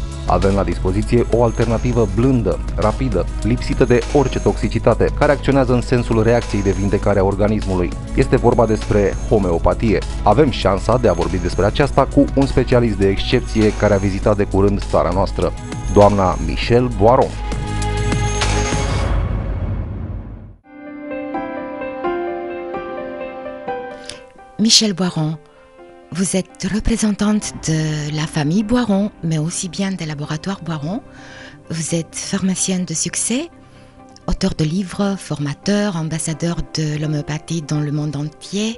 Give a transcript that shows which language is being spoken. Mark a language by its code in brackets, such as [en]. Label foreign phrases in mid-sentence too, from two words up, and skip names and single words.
[ro] Avem la dispoziție o alternativă blândă, rapidă, lipsită de orice toxicitate, care acționează în sensul reacției de vindecare a organismului. Este vorba despre homeopatie. Avem șansa de a vorbi despre aceasta cu un specialist de excepție care a vizitat de curând țara noastră, doamna Michèle Boiron. [fr] Michèle Boiron, vous êtes représentante de la famille Boiron, mais aussi bien des laboratoires Boiron. Vous êtes pharmacienne de succès, auteur de livres, formateur, ambassadeur de l'homéopathie dans le monde entier.